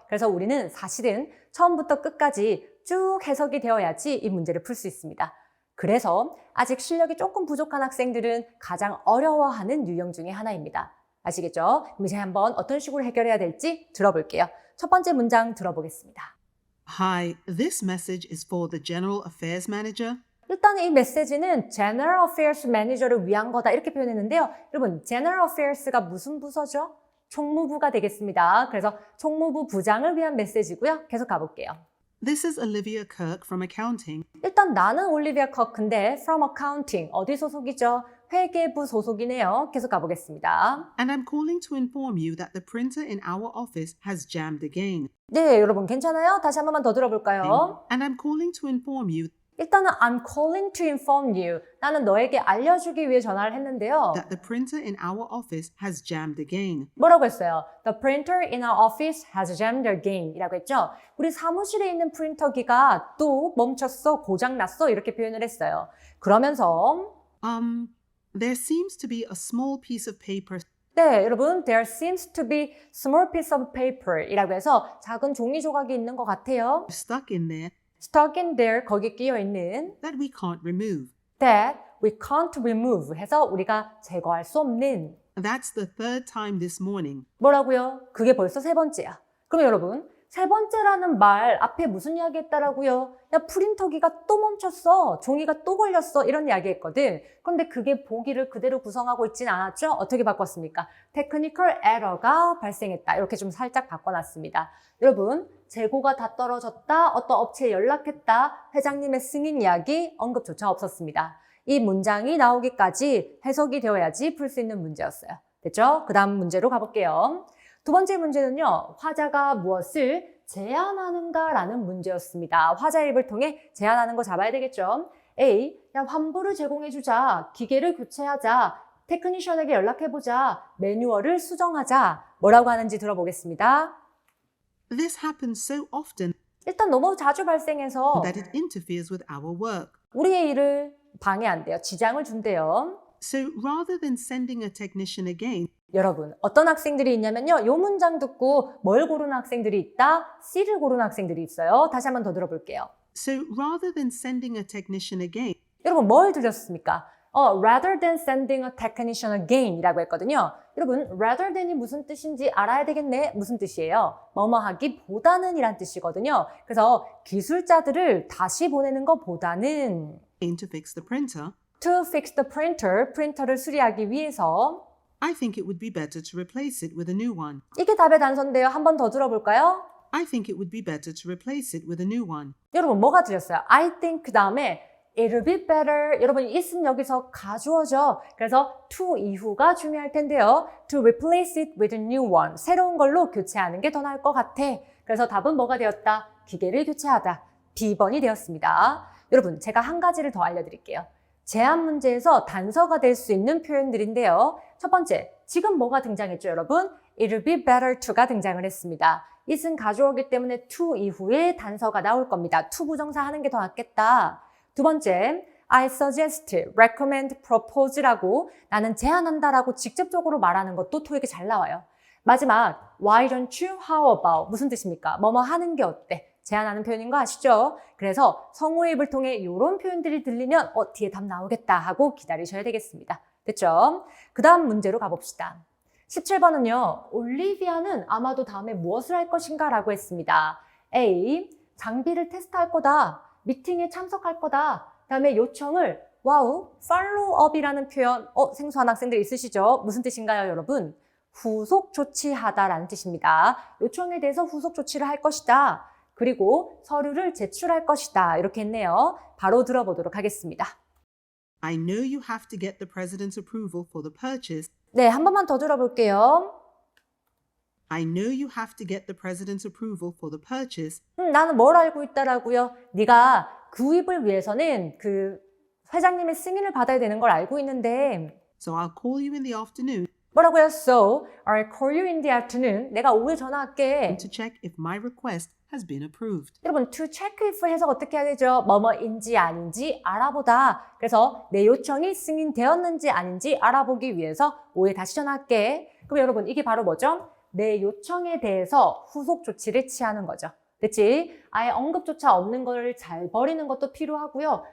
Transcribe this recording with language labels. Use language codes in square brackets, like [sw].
[ko] 그래서 우리는 사실은 처음부터 끝까지 쭉 해석이 되어야지 이 문제를 풀 수 있습니다. 그래서 아직 실력이 조금 부족한 학생들은 가장 어려워하는 유형 중에 하나입니다. 아시겠죠? 그럼 이제 한번 어떤 식으로 해결해야 될지 들어볼게요. 첫 번째 문장 들어보겠습니다. [en] Hi, this message is for the General Affairs Manager. [ko] 일단 이 메시지는 General Affairs Manager를 위한 거다 이렇게 표현했는데요. 여러분, General Affairs가 무슨 부서죠? 총무부가 되겠습니다. 그래서 총무부 부장을 위한 메시지고요. 계속 가볼게요. [en] This is Olivia Kirk from accounting. [ko] 일단 나는 올리비아 커크인데 [en] from accounting [ko] 어디 소속이죠? 회계부 소속이네요. 계속 가보겠습니다. [en] And I'm calling to inform you that the printer in our office has jammed again. [ko] 네, 여러분 괜찮아요? 다시 한 번만 더 들어볼까요? [en] And I'm calling to inform you [ko] 일단은 [en] I'm calling to inform you. [ko] 나는 너에게 알려주기 위해 전화를 했는데요. [en] that the printer in our office has jammed again. [ko] 뭐라고 했어요? [en] The printer in our office has jammed again [ko] 이라고 했죠. 우리 사무실에 있는 프린터기가 또 멈췄어, 고장났어 이렇게 표현을 했어요. 그러면서 [en] There seems to be a small piece of paper [ko] 네, 여러분, [en] there seems to be small piece of paper [ko] 이라고 해서 작은 종이 조각이 있는 것 같아요. [en] stuck in there stuck in there, [ko] 거기 끼어 있는 [en] that we can't remove. that we can't remove [ko] 해서 우리가 제거할 수 없는 [en] That's the third time this morning. [ko] 뭐라고요? 그게 벌써 세 번째야. 그럼 여러분, 세 번째라는 말 앞에 무슨 이야기 했다라고요? 야, 프린터기가 또 멈췄어. 종이가 또 걸렸어. 이런 이야기 했거든. 그런데 그게 보기를 그대로 구성하고 있진 않았죠? 어떻게 바꿨습니까? Technical error가 발생했다. 이렇게 좀 살짝 바꿔놨습니다. 여러분, 재고가 다 떨어졌다. 어떤 업체에 연락했다. 회장님의 승인 이야기 언급조차 없었습니다. 이 문장이 나오기까지 해석이 되어야지 풀 수 있는 문제였어요. 됐죠? 그 다음 문제로 가볼게요. 두 번째 문제는요. 화자가 무엇을 제한하는가 라는 문제였습니다. 화자입을 통해 제한하는 거 잡아야 되겠죠. A. 야, 환불을 제공해주자. 기계를 교체하자. 테크니션에게 연락해보자. 매뉴얼을 수정하자. 뭐라고 하는지 들어보겠습니다. [en] This happens so often [ko] 일단 너무 자주 발생해서 [en] that it interferes with our work. [ko] 우리의 일을 방해한대요. 지장을 준대요. [en] So rather than sending a technician again, [ko] 여러분, 어떤 학생들이 있냐면요. 요 문장 듣고 뭘 고르는 학생들이 있다? C를 고르는 학생들이 있어요. 다시 한번 더 들어볼게요. [en] so rather than sending a technician again, [ko] 여러분, 뭘 들으셨습니까? [en] rather than sending a technician again [ko] 이라고 했거든요. 여러분, [en] rather than [ko] 이 무슨 뜻인지 알아야 되겠네. 무슨 뜻이에요? 뭐뭐 하기 보다는 이란 뜻이거든요. 그래서 기술자들을 다시 보내는 것보다는 [en] to fix the printer, to fix the printer, [ko] 프린터를 수리하기 위해서 [en] I think it would be better to replace it with a new one. [ko] 이게 답의 단서인데요. 한 번 더 들어볼까요? [en] I think it would be better to replace it with a new one. [ko] 여러분, 뭐가 들렸어요? [en] I think [ko] 그 다음에 [en] it'll be better. [ko] 여러분, it은 여기서 가주어죠. 그래서 to 이후가 중요할 텐데요. [en] To replace it with a new one. [ko] 새로운 걸로 교체하는 게 더 나을 것 같아. 그래서 답은 뭐가 되었다? 기계를 교체하다. B번이 되었습니다. 여러분, 제가 한 가지를 더 알려드릴게요. 제한 문제에서 단서가 될 수 있는 표현들인데요. 첫 번째, 지금 뭐가 등장했죠, 여러분? [en] It'll be better to [ko] 가 등장을 했습니다. it은 가주어기 때문에 to 이후에 단서가 나올 겁니다. to 부정사 하는 게 더 낫겠다. 두 번째, [en] I suggest, recommend, propose [ko] 라고 나는 제안한다라고 직접적으로 말하는 것도 토익에 잘 나와요. 마지막, [en] why don't you, how about [ko] 무슨 뜻입니까? 뭐뭐 하는 게 어때? 제안하는 표현인 거 아시죠? 그래서 성우입을 통해 이런 표현들이 들리면 뒤에 답 나오겠다 하고 기다리셔야 되겠습니다. 됐죠? 그 다음 문제로 가봅시다. 17번은요. 올리비아는 아마도 다음에 무엇을 할 것인가 라고 했습니다. A. 장비를 테스트할 거다. 미팅에 참석할 거다. 다음에 요청을 와우, 팔로우업이라는 표현 생소한 학생들 있으시죠? 무슨 뜻인가요, 여러분? 후속 조치하다라는 뜻입니다. 요청에 대해서 후속 조치를 할 것이다. 그리고 서류를 제출할 것이다. 이렇게 했네요. 바로 들어보도록 하겠습니다. [en] I know you have to get the president's approval for the purchase. [ko] 네, 한 번만 더 들어볼게요. [en] I know you have to get the president's approval for the purchase. [ko] 나는 뭘 알고 있다라고요? 네가 구입을 위해서는 그 회장님의 승인을 받아야 되는 걸 알고 있는데 [en] So I'll call you in the afternoon [ko] 뭐라고요? [en] So, I'll call you in the afternoon. [ko] 내가 오후에 전화할게. [en] to check if my request has been approved. [ko] 여러분, [en] to check if [ko] 해석 어떻게 해야 되죠? 뭐뭐인지 아닌지 알아보다. 그래서 내 요청이 승인되었는지 아닌지 알아보기 위해서 오후에 다시 전화할게. 그럼 여러분, 이게 바로 뭐죠? 내 요청에 대해서 후속 조치를 취하는 거죠. 됐지? 아예 언급조차 없는 걸 잘 버리는 것도 필요하고요.